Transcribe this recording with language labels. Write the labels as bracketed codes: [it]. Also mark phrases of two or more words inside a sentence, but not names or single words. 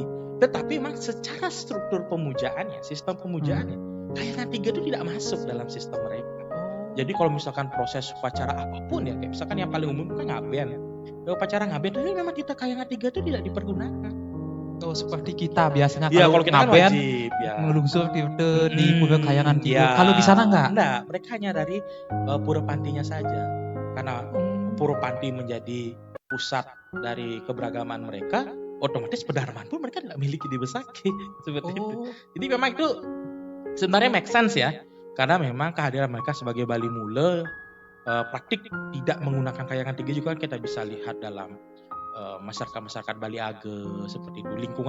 [id] Tetapi memang secara struktur pemujaannya, sistem pemujaannya, Kayangan 3 itu tidak masuk dalam sistem mereka. Jadi kalau misalkan proses upacara apapun ya, kayak misalkan yang paling umum kan ngaben ya. Upacara ngaben itu memang kita Kayangan 3 itu tidak dipergunakan. Seperti kita biasanya ya, kalau kita ngaben, kan wajib ya. [ban] Melungsur tirta [id] di Pura Kayangan 3. Ya. Kalau di sana enggak? Enggak, mereka hanya dari Pura Pantinya saja. Karena Pura Panti menjadi pusat dari keberagaman mereka, otomatis pedarman pun mereka tidak miliki di Besaki. Seperti itu. Jadi memang itu sebenarnya [en] make sense [id] ya. Karena memang kehadiran mereka sebagai Bali Mule, praktik tidak menggunakan Kayangan 3 juga kita bisa lihat dalam masyarakat Bali Age seperti itu.